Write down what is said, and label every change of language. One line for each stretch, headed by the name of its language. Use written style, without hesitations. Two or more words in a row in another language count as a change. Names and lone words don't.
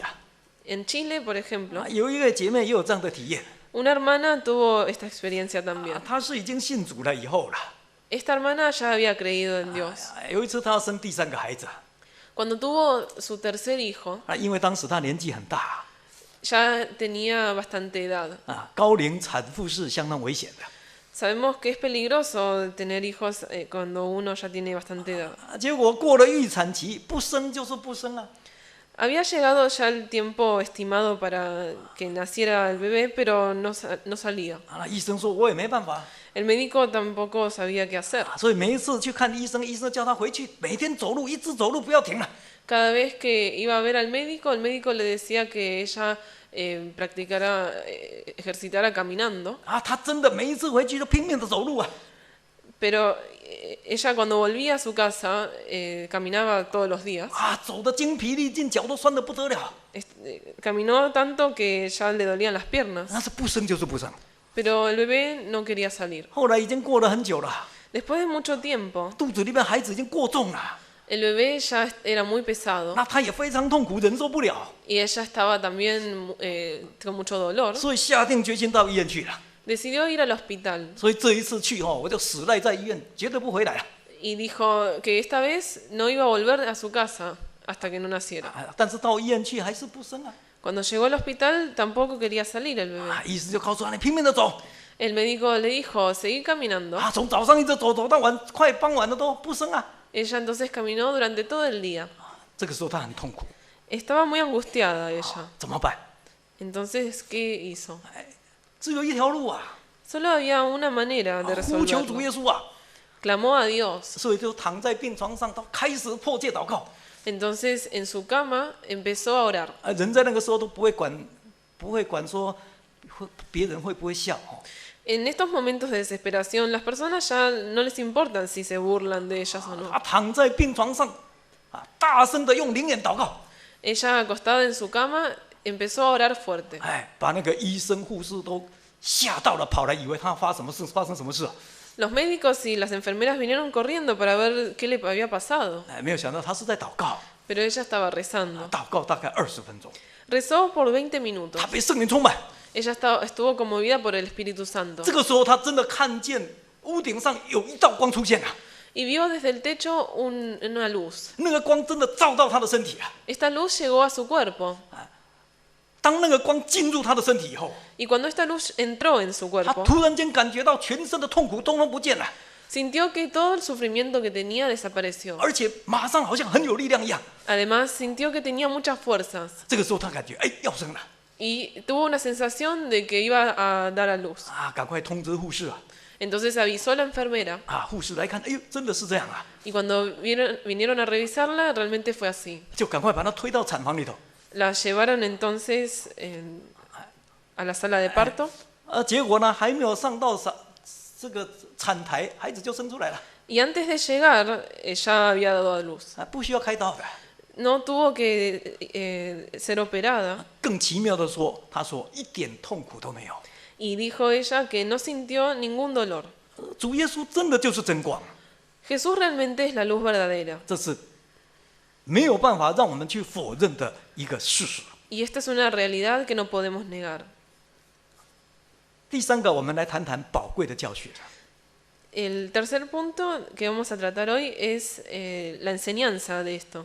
Spanish: En Chile, por ejemplo,
Chinese: 有一个姐妹也有这样的体验，
Spanish: una hermana tuvo esta experiencia también.
Chinese: 她是已经信主了以后了。
Spanish: Esta hermana ya había creído en Dios.
Chinese: 有一次她要生第3个孩子，
Spanish: Cuando tuvo su tercer hijo,
Chinese: 因为当时她年纪很大，
Spanish: ya tenía bastante edad.
Chinese: 高龄产妇是相当危险的。
Spanish: Sabemos que es peligroso tener hijos cuando uno ya tiene bastante edad.
Chinese: 结果过了预产期，不生就是不生啊。
Spanish: Había llegado ya el tiempo estimado para que naciera el bebé, pero no salía.
Chinese: 啊，那医生说我也没办法，
Spanish: El médico tampoco sabía qué hacer.
Chinese: 所以每一次去看医生，医生叫他回去每天走路，一直走路不要停了。
Spanish: Cada vez que iba a ver al médico, el médico le decía que ella practicara, ejercitara caminando.
Chinese: 啊，他真的每一次回去都拼命的走路啊。
Spanish: Pero ella cuando volvía a su casa caminaba todos los días.
Chinese: 啊，走得精疲力尽，脚都酸得不得了。
Spanish: Caminó tanto que ya le dolían las piernas.
Chinese: 那是不生就是不生。
Spanish: Pero el bebé no quería salir.
Chinese: 后来已经过了很久了，
Spanish: Después de mucho tiempo,
Chinese: 肚子里面孩子已经过重了，
Spanish: el bebé ya era muy pesado
Chinese: 那他也非常痛苦，忍受不了，
Spanish: y ella estaba también con mucho dolor.
Chinese: 所以下定决心到医院去了。
Spanish: Decidió ir al hospital
Chinese: 所以这一次去我就死赖在医院，绝对不回来了。
Spanish: y dijo que esta vez no iba a volver a su casa hasta que no naciera.
Chinese: 啊，但是到医院去还是不生啊。
Spanish: Cuando llegó al hospital tampoco quería salir el bebé.
Chinese: 啊，医生就告诉他你拼命的走，
Spanish: El médico le dijo, seguí caminando.
Chinese: 啊，从早上一直走到晚，快傍晚了都不生啊。
Spanish: Ella entonces caminó durante todo el día.
Chinese: 这个时候他很痛苦，
Spanish: Estaba muy angustiada ella.
Chinese: 怎么办？
Spanish: Entonces, ¿qué hizo?
Chinese: 只有一条路啊，
Spanish: Solo había una manera de
Chinese: 呼求主耶
Spanish: resolverlo.
Chinese: 稣啊。
Spanish: Clamó a Dios.
Chinese: 所以就躺在病床上，他开始迫切祷告。
Spanish: Entonces, en su cama empezó a orar.
Chinese: 啊，人在那个时候都不会管说别人会不会笑哦。
Spanish: En estos momentos de desesperación, las personas ya no les importan si se burlan de ellas o no.
Chinese: 他躺在病床上，啊，大声的用灵言祷告，
Spanish: Ella, acostada en su cama, empezó a orar fuerte.
Chinese: 哎，把那个医生护士都吓到了，跑来以为他发生什么事啊？
Spanish: Los médicos y las enfermeras vinieron corriendo para ver qué le había pasado,
Chinese: 哎，没有想到他是在祷告，
Spanish: pero ella estaba rezando.
Chinese: 祷告大概20分钟，
Spanish: Rezó por 20 minutos.
Chinese: 他被圣灵充满。
Spanish: Ella estuvo conmovida por el Espíritu Santo
Chinese: 这个时候他真的看见屋顶上有一道光出现了，
Spanish: y vio desde el techo una luz.
Chinese: 那个光真的照到他的身体啊。
Spanish: Esta luz llegó a su cuerpo
Chinese: 当那个光进入他的身体以后，
Spanish: y cuando esta luz entró en su
Chinese: 他
Spanish: cuerpo,
Chinese: 突然间感觉到全身的痛苦通通不见了，
Spanish: sintió que todo el sufrimiento que tenía desapareció.
Chinese: 而且马上好像很有力量一样。
Spanish: Además, sintió que tenía muchas fuerzas
Chinese: 这个时候他感觉哎要生了
Spanish: y tuvo una sensación de que iba a dar a luz.
Chinese: 啊，赶快通知护士啊。
Spanish: Entonces avisó a la enfermera
Chinese: 啊，护士来看，哎呦，真的是这样啊，
Spanish: y cuando vinieron a revisarla, realmente fue así.
Chinese: 就赶快把她推到产房里头。
Spanish: La llevaron entonces a la sala de parto
Chinese: 结果呢，还没有上到这个产台，孩子就生出来了，
Spanish: y antes de llegar ya había dado a luz.
Chinese: 啊，不需要开刀的。
Spanish: No tuvo que ser operada
Chinese: 更奇妙的说，他说一点痛苦都没有。
Spanish: y dijo ella que no sintió ningún dolor.
Chinese: 主耶稣真的就是真光，
Spanish: Jesús realmente es la luz verdadera
Chinese: 这是没有办法让我们去否认的一个事实。
Spanish: y esta es una realidad que no podemos negar.
Chinese: 第三个，我们来谈谈宝贵的教训。
Spanish: El tercer punto que vamos a tratar hoy es la enseñanza de esto.